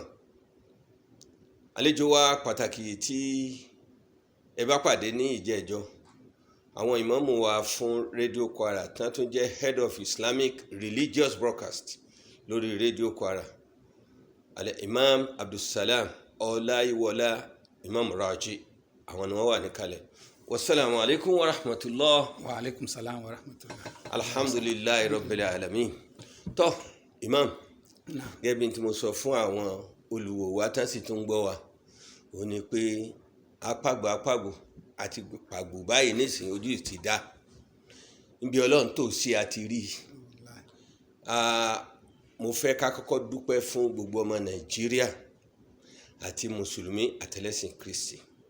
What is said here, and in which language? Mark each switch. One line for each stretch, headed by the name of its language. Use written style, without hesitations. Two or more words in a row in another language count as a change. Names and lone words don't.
Yoruba: Àlejò wa pàtàkì tí ẹ bá pàdé ní ìjẹ́jọ́, àwọn ìmáàmù wa fún rédíò Kwara tán tún jẹ́
English: head of Islamic Religious Broadcast
Yoruba: lórí rédíò Kwara, Imam Abdulsalam Ọláyíwọlá Imam Raji, àwọn ni wọ́n wà níkàlẹ̀.
Arabic: والسلام عليكم ورحمة الله. وعليكم السلام ورحمة الله. الحمد لله رب العالمين.
Yoruba: Tó Imam, gẹ́gẹ́ bí tí mo sọ fún àwọn olùwò wa tán sì tún gbọ́ wa, ó ní pé apàgbò àti pàgbò báyìí nísìnyí ojú ti dá. Níbi Ọlọ́run tó sí àti rí. Mo fẹ́ ká kọ́kọ́ dúpẹ́ fún gbogbo ọmọ Nàìjíríà àti Mùsùlùmí àtẹlẹ́sìn Kristi.